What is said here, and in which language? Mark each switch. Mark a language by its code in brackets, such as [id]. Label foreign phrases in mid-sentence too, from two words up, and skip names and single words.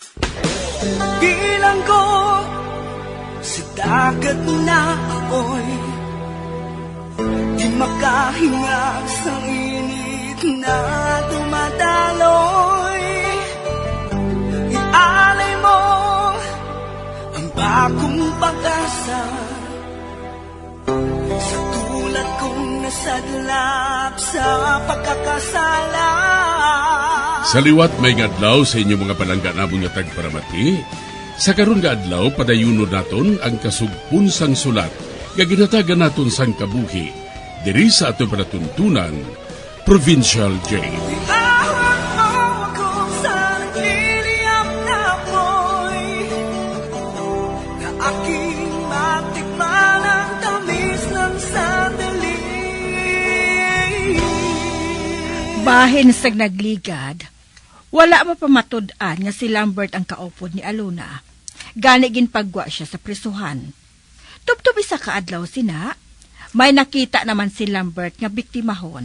[tl] Bilang ko sa dagat na ako'y di makahinga sa init na dumadaloy. Ialay mo ang bagong pag-asa sa tulad kong nasadlap sa pagkakasala. [hil] Sa liwat may adlaw sa inyong mga palangga namong nga tagparamati. Sa karon nga adlaw padayunon naton ang kasugpunsang sulat nga ginatagan naton sang kabuhi diri sa ato panatuntunan Provincial Jail. [tl] Itawan mo ako sa nagliliyap na apoy na aking matikman ang tamis ng sandali. [hil] Bahin sa nagligad, wala mapamatud-an nga si Lambert ang kaupod ni Alona. Gani ginpagwa siya sa prisuhan. Tubtub isa kaadlaw sina, may nakita naman si Lambert nga biktimahon.